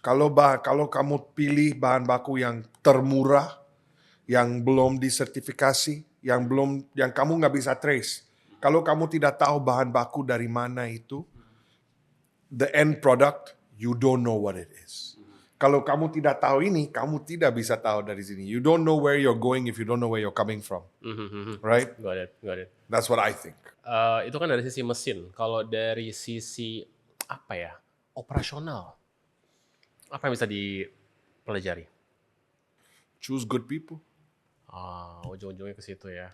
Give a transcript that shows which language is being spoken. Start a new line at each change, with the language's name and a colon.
Indonesian: Kalau kamu pilih bahan baku yang termurah, yang belum disertifikasi, yang kamu nggak bisa trace. Kalau kamu tidak tahu bahan baku dari mana itu,
English: the end product, you don't know what it is.
Indonesian: Kalau kamu tidak tahu ini, kamu tidak bisa tahu dari sini.
English: You don't know where you're going if you don't know where you're coming from. Right? Got it. That's what I think.
Indonesian: Itu kan dari sisi mesin. Kalau dari sisi operasional, apa yang bisa dipelajari?
English: Choose good people.
Indonesian: Ujung-ujungnya ke situ ya.